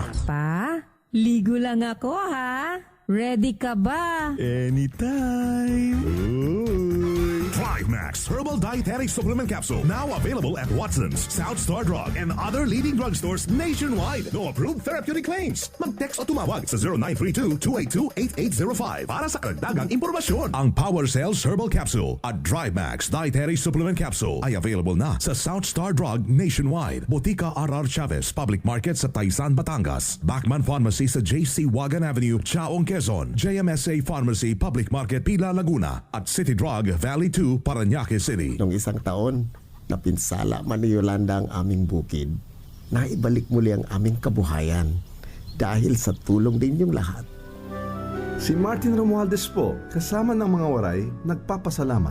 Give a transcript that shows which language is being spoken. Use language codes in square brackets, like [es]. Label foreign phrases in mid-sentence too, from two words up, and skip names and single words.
[tl] Pa, ligo lang ako ha. Ready ka ba? [en] Anytime. Drive Max Herbal Dietary Supplement Capsule. Now available at Watson's, South Star Drug, and other leading drugstores nationwide. No approved therapeutic claims. [tl] Mag-text o tumawag sa 0932-282-8805 para sa karagdagang impormasyon. Ang Power Cells Herbal Capsule at Drive Max Dietary Supplement Capsule ay available na sa South Star Drug nationwide. Botica R.R. Chavez Public Market sa Taysan, Batangas. Backman Pharmacy sa J.C. Wagan Avenue, Chaong, Quezon. JMSA Pharmacy Public Market, Pila, Laguna. At City Drug Valley 2, Parañaque City. Noong isang taon, napinsala man ni Yolanda ang aming bukid. Naibalik muli ang aming kabuhayan dahil sa tulong ninyong lahat. Si Martin Romualdez po, kasama ng mga waray, nagpapasalamat.